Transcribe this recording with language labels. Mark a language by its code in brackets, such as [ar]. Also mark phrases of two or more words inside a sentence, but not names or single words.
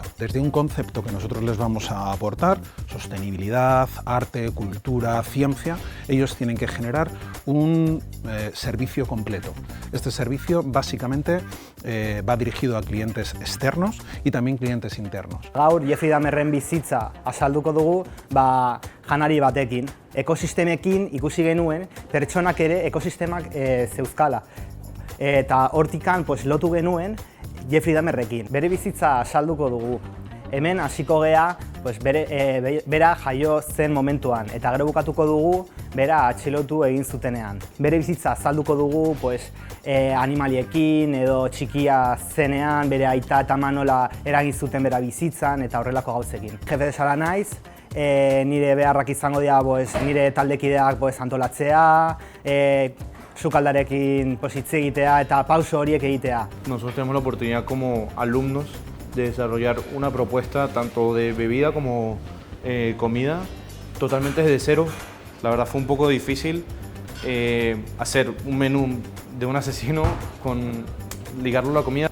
[es] Desde un concepto que nosotros les vamos a aportar, sostenibilidad, arte, cultura, ciencia, ellos tienen que generar un servicio completo. Este servicio básicamente va dirigido a clientes externos y también clientes internos. [eu] Gaur Jeffrey Dahmerren bizitza azalduko dugu, janari batekin. Ekosistemekin ikusi genuen, pertsonak ere ekosistemak zeuzkala. Eta hortikan lotu genuen Jeffrey Dahmerrekin. Bere bizitza azalduko dugu. Hemen hasiko gea bera jaio zen momentuan, eta gero bukatuko dugu bera atxilotu egin zutenean. Bere bizitza azalduko dugu animaliekin edo txikia zenean, bere aita eta ama nola eragin zuten bera bizitzan eta horrelako gauzekin. [es] Jefe de sala [eu] naiz, nire beharrak izango dira nire taldekideak antolatzea, sukaldarekin hitz egitea eta pauso horiek egitea. [es] Nosotros tenemos la oportunidad como alumnos de desarrollar una propuesta tanto de bebida como comida totalmente desde cero. La verdad fue un poco difícil hacer un menú de un asesino ligarlo a la comida.